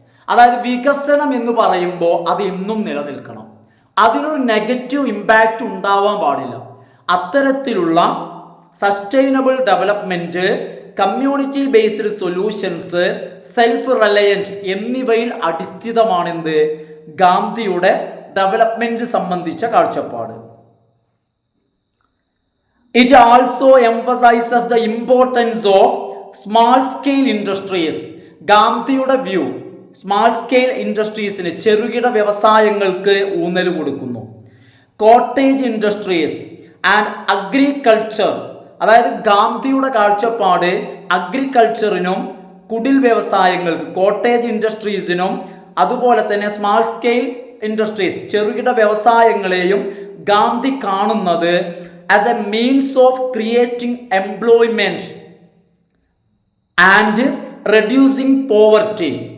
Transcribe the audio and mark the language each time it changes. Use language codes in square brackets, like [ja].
[ml] അതായത് വികസനം എന്ന് പറയുമ്പോൾ അത് എന്നും നിലനിൽക്കണം, അതിനൊരു നെഗറ്റീവ് ഇമ്പാക്റ്റ് ഉണ്ടാവാൻ പാടില്ല. അത്തരത്തിലുള്ള sustainable development, community based solutions, self reliant എന്നിവയിൽ അടിസ്ഥിതമാണെന്ത്? ഗാന്ധിയുടെ ഡെവലപ്മെന്റ് സംബന്ധിച്ച കാഴ്ചപ്പാട്. [en] It also emphasizes the importance of small scale industries. [ml] ഗാന്ധിയുടെ വ്യൂ സ്മാൾ സ്കെയിൽ ഇൻഡസ്ട്രീസിന്, ചെറുകിട വ്യവസായങ്ങൾക്ക് ഊന്നൽ കൊടുക്കുന്നു. കോട്ടേജ് ഇൻഡസ്ട്രീസ് ആൻഡ് അഗ്രികൾച്ചർ, അതായത് ഗാന്ധിയുടെ കാഴ്ചപ്പാട് അഗ്രികൾച്ചറിനും കുടിൽ വ്യവസായങ്ങൾക്ക്, കോട്ടേജ് ഇൻഡസ്ട്രീസിനും അതുപോലെ തന്നെ സ്മാൾ സ്കെയിൽ ഇൻഡസ്ട്രീസ്, ചെറുകിട വ്യവസായങ്ങളെയും ഗാന്ധി കാണുന്നത് [en] As a means of creating employment and reducing poverty.